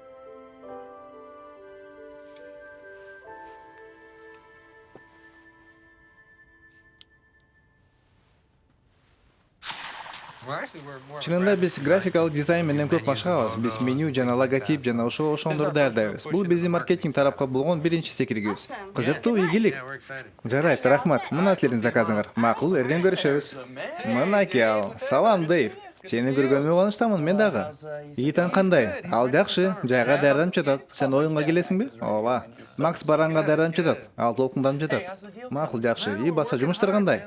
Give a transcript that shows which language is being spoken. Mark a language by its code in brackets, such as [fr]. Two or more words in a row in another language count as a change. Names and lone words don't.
[ky] Чынында биз графикалык дизайн менен көп машыгабыз. Биз меню жана логотип жана ошондорду даярдайбыз. Бул биздин маркетинг тарапка болгон биринчи секиригибиз. Кызыктуу, ийгилик. [en] Yeah, we're excited. [ky] Жарайт, рахмат. Мына силердин заказыңар. Макул, эртең көрүшөбүз. Мынакей ал. Салам, Дэйв. Сени көргөнүмө кубанычтамын мен дагы. Итан кандай? Ал жакшы, жайга даярданып жатат. Сен оюнга келесиңби? Ооба. Макс баранга даярданып жатат. Ал толкунданып жатат. Макул, жакшы. И баса жумуштар кандай?